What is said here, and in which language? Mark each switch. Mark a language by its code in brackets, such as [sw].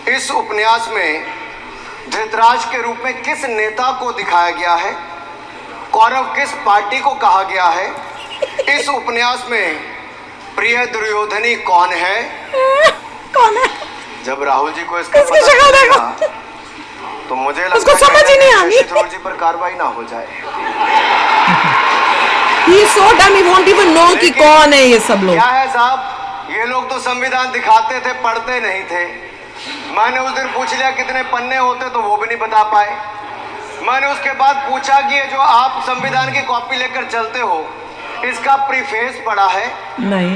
[hi] इस उपन्यास में धृतराष्ट्र के रूप में किस नेता को दिखाया गया है, कौरव किस पार्टी को कहा गया है, इस उपन्यास में प्रिय दुर्योधनी कौन है? कौन है? जब राहुल जी को इसका पता चलेगा तो मुझे लगता है समझ ही नहीं शशि थरूर जी पर कार्रवाई ना हो जाए। [en] He so dumb, he won't even know [hi] कि कौन है ये सब लोग। क्या है साहब, ये लोग तो संविधान दिखाते थे, पढ़ते नहीं थे। मैंने उस दिन पूछ लिया कितने पन्ने होते तो वो भी नहीं बता पाए। मैंने उसके बाद पूछा कि ये जो आप संविधान की कॉपी लेकर चलते हो इसका प्रीफेस पढ़ा है? नहीं।